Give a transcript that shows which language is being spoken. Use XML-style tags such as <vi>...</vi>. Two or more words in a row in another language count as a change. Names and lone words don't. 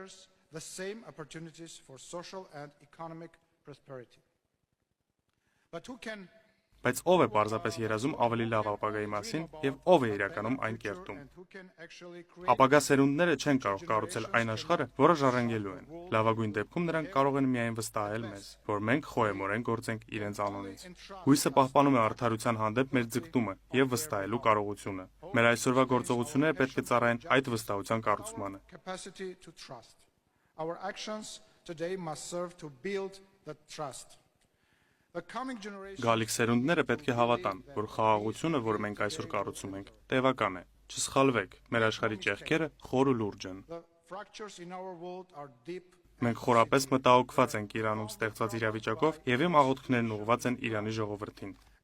<hy>Բայց ով է պարզապես երազում ավելի լավ ապագայի մասին եւ ով է իրականում այն կերտում։ Ապագա սերունդները չեն կարող կառուցել այն աշխարհը, որը ժառանգելու են։ Լավագույն դեպքում նրանք կարող են միայն վստահել մեզ, որ մենք խոհեմորեն գործենք իրենց անունից։ Հույսը պահպանում է արդարության հանդեպ մեր ձգտումը եւ վստահելու կարողությունը։ Մեր այսօրվա գործողությունները պետք է ծառայեն այդ վստահության կառուցմանը։</hy> <en>Our actions today must serve to build that trust.</en> <hy>Գալիք սերունդները պետք է հավատան, որ խաղաղությունը, որ մենք այսօր կառուցում ենք, տևական է։ Չսխալվեք, մեր աշխարհի ճեղքերը խոր ու լուրջ են։ Մենք խորապես մտահոգված ենք Իրանում ստեղծված իրավիճակով եւ իմ աղոթքներն ուղղված են Իրանի ժողովրդին։</hy>